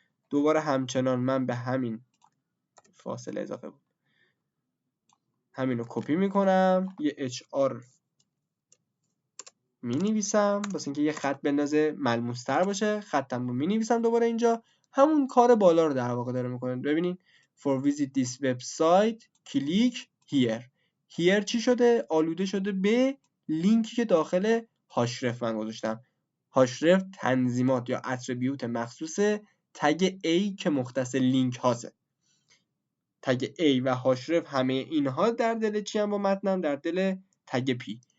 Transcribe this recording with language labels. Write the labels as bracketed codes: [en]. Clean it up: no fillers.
[fa] دوباره همچنان من به همین فاصله اضافه بود همین رو کپی میکنم، یه HR می نویسم واسه اینکه یه خط بندازه ملموس تر باشه، خطم رو می نویسم دوباره اینجا، همون کار بالا رو در واقع داره میکنه. ببینید [en] for visit this website click here. [fa] here چی شده؟ آلوده شده به لینکی که داخل هاشرف من گذاشتم. هاشرف تنظیمات یا اتریبیوت مخصوص تگ A که مختص لینک هاسته. تگ A و هاشرف همه اینها در دل چی هم با متنم؟ در دل تگ P.